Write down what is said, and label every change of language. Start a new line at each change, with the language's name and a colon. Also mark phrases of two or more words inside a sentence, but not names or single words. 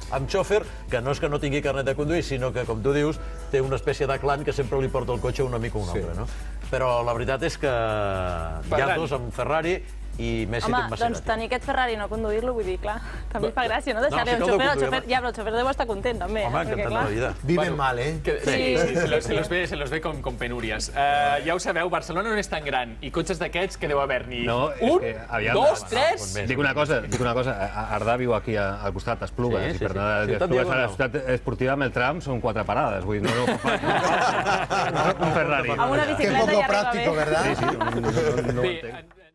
Catalan: Amb xòfer, que no és que no tingui carnet de conduir, sinó que, com tu dius, té una espècie de clan que sempre li porta el cotxe un amic o un altre, no? Però la veritat és que hi ha dos amb Ferrari i Messi té un Home, Maserati. doncs tenir aquest Ferrari i no conduir-lo, vull dir, clar, també fa gràcia, no? Deixar-li un xofer, ja, però el xofer deu estar content, també. Home, encantat de la vida.
Spanish: Viven mal, ¿eh? Sí, se los ve con penúries.
Catalan: Ja ho sabeu, Barcelona no és tan gran, i cotxes d'aquests que deu haver-n'hi un, dos, tres... Dic una cosa, Arda viu aquí al costat d'Esplugues, i per anar d'Esplugues a la ciutat esportiva amb el tram són 4 parades, vull dir, no fa un Ferrari. Amb una
Spanish: Qué
Catalan: bicicleta
Spanish: poco
Catalan: ja arriba
Spanish: práctico,
Catalan: bé.
Spanish: ¿verdad?
Catalan: Sí, no ho entenc.